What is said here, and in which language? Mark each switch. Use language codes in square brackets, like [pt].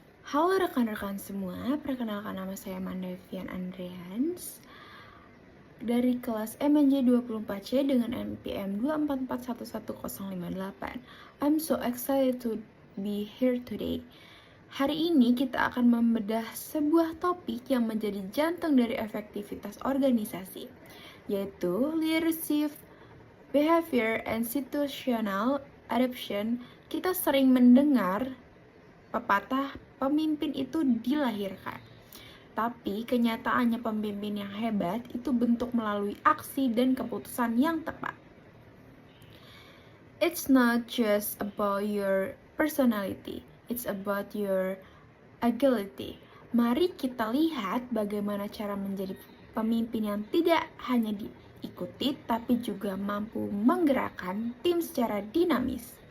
[id] Halo rekan-rekan semua, perkenalkan nama saya Mandavian Andreans dari kelas MNJ 24C dengan NPM 244111058. [en] I'm so excited to be here today. [id] Hari ini kita akan membedah sebuah topik yang menjadi jantung dari efektivitas organisasi, yaitu [en] leadership, behavior, and situational adaptation. [id] Kita sering mendengar pepatah pemimpin itu dilahirkan, tapi kenyataannya pemimpin yang hebat itu bentuk melalui aksi dan keputusan yang tepat. [en] It's not just about your personality, it's about your agility. [id] Mari kita lihat bagaimana cara menjadi pemimpin yang tidak hanya diikuti, tapi juga mampu menggerakkan tim secara dinamis.